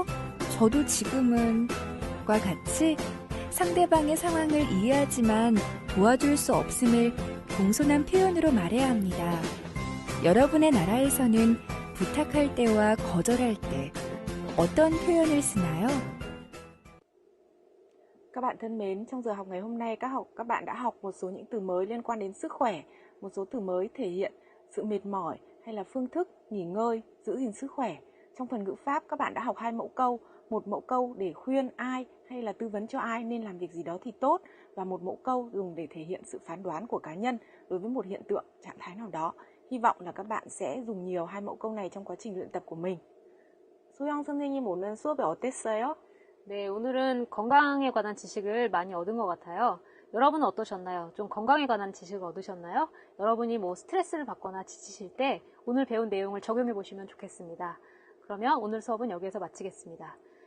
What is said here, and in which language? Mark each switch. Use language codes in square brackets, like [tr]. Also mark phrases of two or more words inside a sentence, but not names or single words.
[ko] 저도 지금은 과 같이 상대방의 상황을 이해하지만 도와줄 수 없음을 공손한 표현으로 말해야 합니다. 여러분의 나라에서는 부탁할 때와 거절할 때 어떤 표현을 쓰나요? [vi] Các bạn thân mến, trong giờ học ngày hôm nay các bạn đã học một số những từ mới liên quan đến sức khỏe, một số từ mới thể hiện sự mệt mỏi hay là phương thức nghỉ ngơi, giữ gìn sức khỏe. Trong phần ngữ pháp các bạn đã học 2 mẫu câu, một mẫu câu để khuyên ai hay là tư vấn cho ai nên làm việc gì đó thì tốt và một mẫu câu dùng để thể hiện sự phán đoán của cá nhân đối với một hiện tượng, trạng thái nào đó. Hy vọng là các bạn sẽ dùng nhiều 2 mẫu câu này trong quá trình luyện tập của mình. [ko] 소영 선생님 오늘 수업이 어땠어요? 네, 오늘은 건강에 관한 지식을 많이 얻은 것 같아요. 여러분은 어떠셨나요? 좀 건강에 관한 지식을 얻으셨나요? 여러분이 뭐 스트레스를 받거나 지치실 때 오늘 배운 내용을 적용해 보시면 좋겠습니다. 그러면 오늘 수업은 여기에서 마치겠습니다.